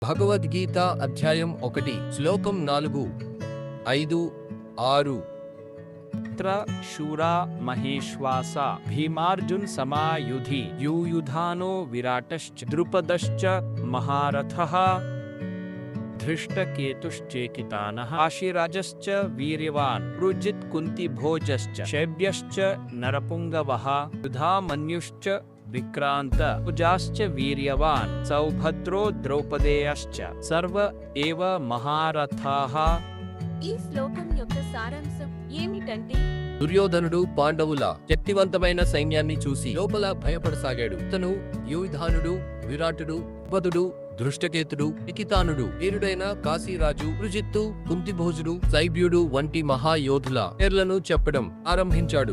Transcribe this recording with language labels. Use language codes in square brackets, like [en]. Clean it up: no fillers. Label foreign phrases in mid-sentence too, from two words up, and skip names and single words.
[te] భగవద్గీత అధ్యాయం 1 శ్లోకం 4, 5, 6 [sa] त्र शूरा महेश्वासा भीमार्जुन समायुधि यूयुधानो विराटश्च द्रुपदश्च महारथः धृष्टकेतुश्चेकितानः काशीराजश्च वीर्यवान् रुजित् कुन्तिभोजश्च शैब्यश्च नरपुङ्गवः युधामन्युश्च विक्रान्त कुजाश्च वीर्यवान् सौभद्रो द्रौपदेयश्च सर्व एव महारथाः। [te] ఈ శ్లోకం యొక్క సారాంశం ఏమిటంటే దుర్యోధనుడు పాండవుల శక్తివంతమైన సైన్యాన్ని చూసి లోపల భయపడసాగాడు. అతను యూయుధానుడు, విరాటుడు, ద్రుపదుడు, దృష్టకేతుడు, నికితానుడు, వీరుడైన కాశీరాజు, రుజిత్తు, కుంతిభోజుడు, శైబ్యుడు వంటి మహాయోధుల పేర్లను చెప్పడం ఆరంభించాడు.